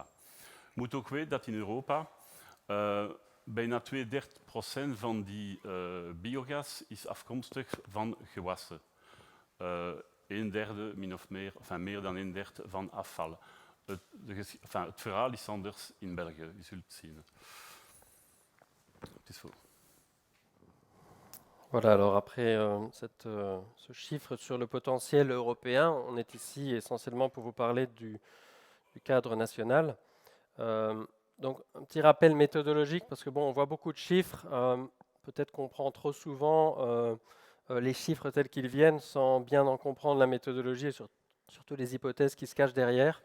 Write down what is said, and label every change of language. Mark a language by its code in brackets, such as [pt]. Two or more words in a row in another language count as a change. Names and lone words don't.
[nl] Je moet ook weten dat in Europa bijna 32% van die biogas is afkomstig van gewassen. Een derde, min of meer, enfin meer dan een derde van afval. Het verhaal is anders in België, je zult het zien. Het is voor. [fr] Voilà, alors après ce chiffre sur le potentiel européen, on est ici essentiellement pour vous parler du cadre national. Donc un petit rappel méthodologique, parce que bon, on voit beaucoup de chiffres, peut-être qu'on prend trop souvent les chiffres tels qu'ils viennent sans bien en comprendre la méthodologie et surtout les hypothèses qui se cachent derrière.